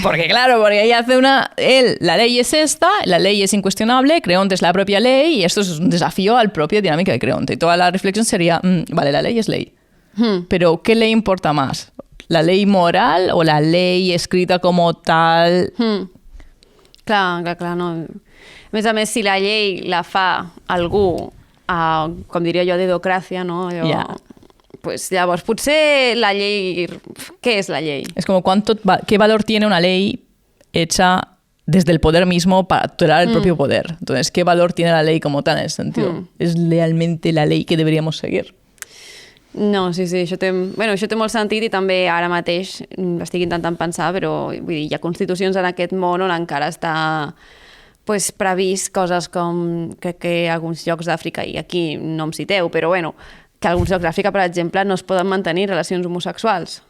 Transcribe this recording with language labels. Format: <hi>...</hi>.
<es>Porque ella hace la ley es esta, la ley es incuestionable, Creonte es la propia ley y esto es un desafío al propio dinámica de Creonte. Y toda la reflexión sería, vale, la ley es ley, pero ¿qué le importa más? ¿La ley moral o la ley escrita como tal?</es> <ca>Clar, no. A més, si la llei la fa algú, com diria jo, dedocràcia, no? Allò, Ja. Pues llavors, potser la llei... Què és la llei?</ca> <es>Es como qué valor tiene una ley hecha desde el poder mismo para tutelar el propio poder. Entonces, ¿qué valor tiene la ley como tal en ese sentido? ¿Es realmente la ley que deberíamos seguir?</es> <ca>No, sí, això té molt sentit i també ara mateix estic intentant pensar, però vull dir, hi ha constitucions en aquest món on encara està pues, previst coses com que alguns llocs d'Àfrica, i aquí no em citeu, però bueno, que alguns llocs d'Àfrica, per exemple, no es poden mantenir relacions homosexuals.</ca>